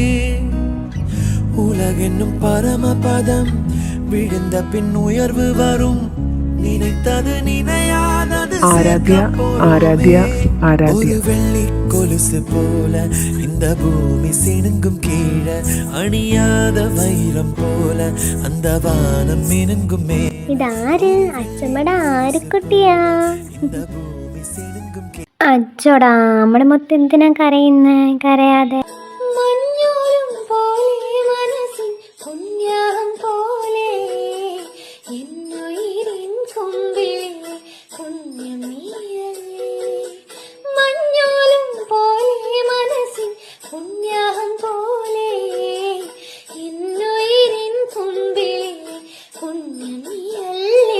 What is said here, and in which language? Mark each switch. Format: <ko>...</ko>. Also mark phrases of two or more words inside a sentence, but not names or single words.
<ta>உலகென்னும் பரமபதம், விழுந்த பின் உயர்வு வரும், நினைத்தது நினையாதது ஒரு வெள்ளி கொலுசு போல இந்த பூமி சினுங்கும் கீழே, அணியாத வைரம் போல அந்த வானம் மினுங்கும் மே.</ta> <ml>ഇതാര്? അച്ഛമ്മയുടെ ആരുക്കുട്ടിയാ?</ml> <ta>இந்த பூமி சினுங்கும்</ta> <ml>അച്ചോടാ, നമ്മുടെ മൊത്തം എന്തിനാ കരയുന്നേ? കരയാതെ. മഞ്ഞോളം പോലെ മനസ്സിൻ പുണ്യാഹം പോലെ എന്നുയിരിൻ കൊമ്പിലെ പുണ്യം നീയല്ലേ. മഞ്ഞോളം പോലെ മനസ്സിൻ പുണ്യാഹം പോലെ എന്നുയിരിൻ കൊമ്പിലെ പുണ്യം നീയല്ലേ.</ml>